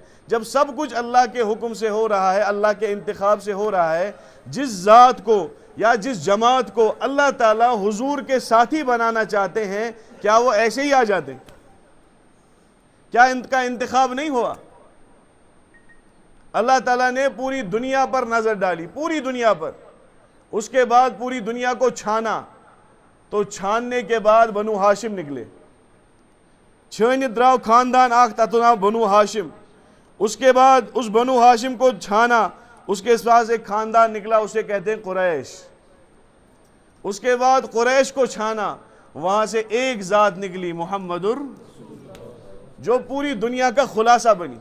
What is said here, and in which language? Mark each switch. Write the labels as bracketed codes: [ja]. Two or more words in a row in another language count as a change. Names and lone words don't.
[ur] جب سب کچھ اللہ کے حکم سے ہو رہا ہے، اللہ کے انتخاب سے ہو رہا ہے، جس ذات کو یا جس جماعت کو اللہ تعالیٰ حضور کے ساتھی بنانا چاہتے ہیں، کیا وہ ایسے ہی آ جاتے ہیں؟ کیا ان کا انتخاب نہیں ہوا؟ اللہ تعالیٰ نے پوری دنیا پر نظر ڈالی، پوری دنیا پر، اس کے بعد پوری دنیا کو چھانا، تو چھاننے کے بعد بنو ہاشم نکلے۔ [ks] چھانت دراو خاندان آخ تتھ ناو [ur] بنو ہاشم، اس کے بعد اس بنو ہاشم کو چھانا، اس کے پاس ایک خاندان نکلا، اسے کہتے ہیں قریش۔ اس کے بعد قریش کو چھانا، وہاں سے ایک ذات نکلی محمد جو پوری دنیا کا خلاصہ بنی۔